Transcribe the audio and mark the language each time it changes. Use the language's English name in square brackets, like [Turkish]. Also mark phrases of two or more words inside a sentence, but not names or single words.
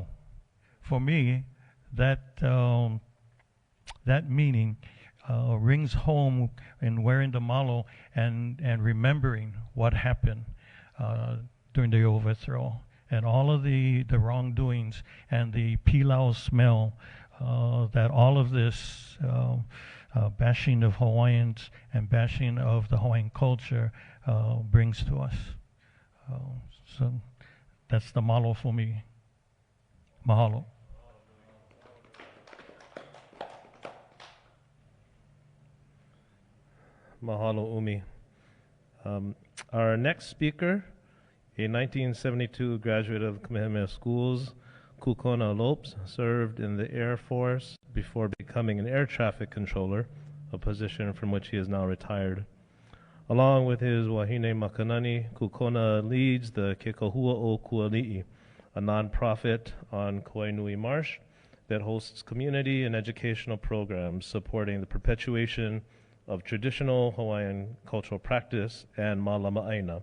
[English] For me, that meaning rings home in wearing the malo and remembering what happened during the overthrow, and all of the wrongdoings, and the pilau smell that all of this bashing of Hawaiians and bashing of the Hawaiian culture brings to us. So that's the malo for me. Mahalo. Mahalo, Umi. Our next speaker, a 1972 graduate of Kamehameha Schools, Kukona Lopes, served in the Air Force before becoming an air traffic controller, a position from which he is now retired. Along with his [Hawaiian] wahine makanani, [English] Kukona leads the Kekahua o Kuali'i, a nonprofit on Kauai Nui Marsh that hosts community and educational programs supporting the perpetuation of traditional Hawaiian cultural practice and mālama.